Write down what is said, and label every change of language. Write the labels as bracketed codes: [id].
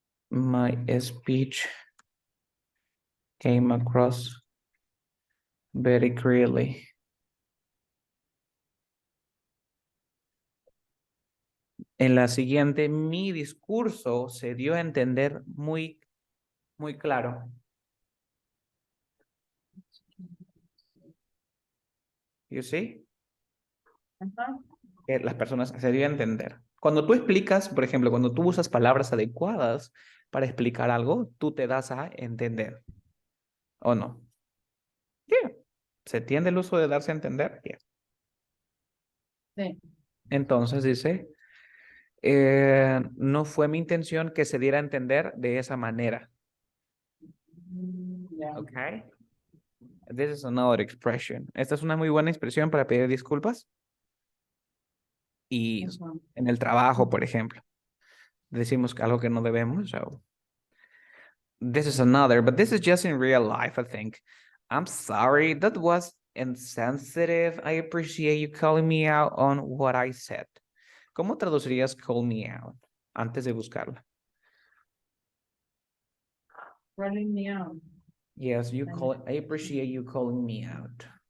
[en] My speech came across very clearly. [es] En la siguiente, mi discurso se dio a entender muy, muy claro. [en] You see? [es] Ajá. Que las personas se dio a entender. Cuando tú explicas, por ejemplo, cuando tú usas palabras adecuadas para explicar algo, tú te das a entender. ¿O no? [en] Yeah. [es] ¿Se entiende el uso de darse a entender? [en] Yeah. [es] Sí. Entonces dice, no fue mi intención que se diera a entender de esa manera. Ya. [en] Okay. This is another expression. [es] Esta es una muy buena expresión para pedir disculpas. Y Ajá. en el trabajo, por ejemplo, decimos algo que no debemos. [en] So this is another, but this is just in real life, I think. I'm sorry, that was insensitive. I appreciate you calling me out on what I said. [es] ¿Cómo traducirías call me out antes de buscarla? [en] Calling me out. Yes, you call it. I appreciate you calling me out.